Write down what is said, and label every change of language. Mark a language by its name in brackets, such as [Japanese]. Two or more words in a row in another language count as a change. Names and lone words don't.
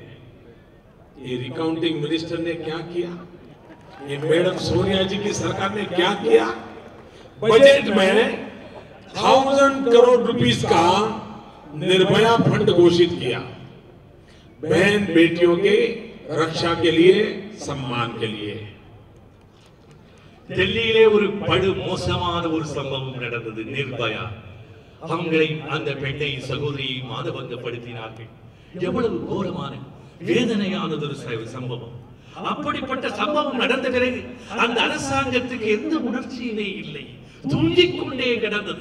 [Hindi] ये [English] recounting minister [Hindi] ने क्या किया, ये मैडम सोनिया जी की सरकार ने क्या किया? बजट में 1000 करोड़ रुपीस का निर्भया फंड घोषित किया, बहन बेटियों के रक्षा के लिए, सम्मान के लिए। [Tamil] டெல்லியிலே ஒரு படு மோசமான ஒரு சம்பவம் நடந்தது. நிர்பயா அவங்களை, அந்த பெண்ணை, சகோதரியை மானபங்கப்படுத்தினார்கள். எவ்வளவு கோரமான வேதனையானது ஒரு சம்பவம். அப்படிப்பட்ட சம்பவம் நடந்த பிறகு அந்த அரசாங்கத்துக்கு எந்த உணர்ச்சியுமே இல்லை, தூங்கிக் கொண்டே கிடந்தது.